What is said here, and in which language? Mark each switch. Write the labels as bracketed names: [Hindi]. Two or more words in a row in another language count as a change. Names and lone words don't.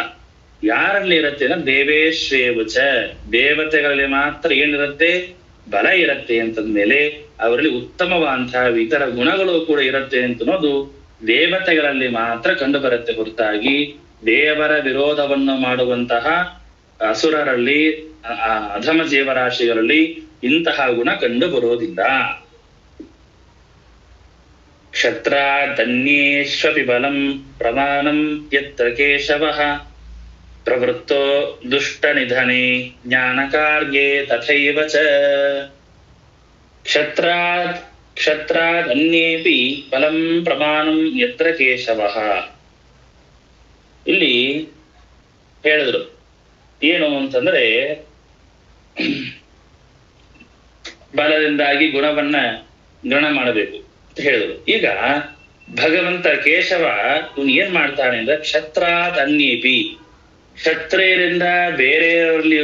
[Kannada] ಯಾರಲ್ಲಿ ಇರುತ್ತೆ ಅಂದ್ರೆ ದೇವೇಶ್ವೇವಚ, ದೇವತೆಗಳಲ್ಲಿ ಮಾತ್ರ ಏನಿರುತ್ತೆ, ಬಲ ಇರುತ್ತೆ ಅಂತಂದ್ಮೇಲೆ ಅವರಲ್ಲಿ ಉತ್ತಮವಾದಂತಹ ಇತರ ಗುಣಗಳು ಕೂಡ ಇರುತ್ತೆ ಅಂತನೋದು ದೇವತೆಗಳಲ್ಲಿ ಮಾತ್ರ ಕಂಡು ಬರುತ್ತೆ ಹೊರತಾಗಿ ದೇವರ ವಿರೋಧವನ್ನು ಮಾಡುವಂತಹ ಅಸುರರಲ್ಲಿ, ಅಧಮ ಜೀವರಾಶಿಗಳಲ್ಲಿ ಇಂತಹ ಗುಣ ಕಂಡು ಬರೋದಿಲ್ಲ. [Sanskrit] ಕ್ಷತ್ರಾದನ್ಯೇಷ್ವಪಿ ಬಲಂ ಪ್ರಮಾಣಂ ಯತ್ರ ಕೇಶವಃ ಪ್ರವೃತ್ತೋ ದುಷ್ಟ ನಿಧನೆ ಜ್ಞಾನಕಾರ್ಯೇ ತಥೈವ ಚ. ಕ್ಷತ್ರಾದನ್ಯೇಪಿ ಬಲಂ ಪ್ರಮಾಣಂ ಯತ್ರ ಕೇಶವಃ. [Kannada] ಇಲ್ಲಿ ಹೇಳಿದ್ರು ಏನು ಅಂತಂದ್ರೆ ಬಲದಿಂದಾಗಿ ಗುಣವನ್ನ ಗಣ ಮಾಡಬೇಕು ಅಂತ ಹೇಳಿದ್ರು. ಈಗ ಭಗವಂತ ಕೇಶವ ಇವನು ಏನ್ ಮಾಡ್ತಾನೆ ಅಂದ್ರೆ [Sanskrit] ಕ್ಷತ್ರಾತ್ ಅನ್ಯೇಪಿ, [Kannada] ಕ್ಷತ್ರಿಯರಿಂದ ಬೇರೆಯವರಲ್ಲಿಯೂ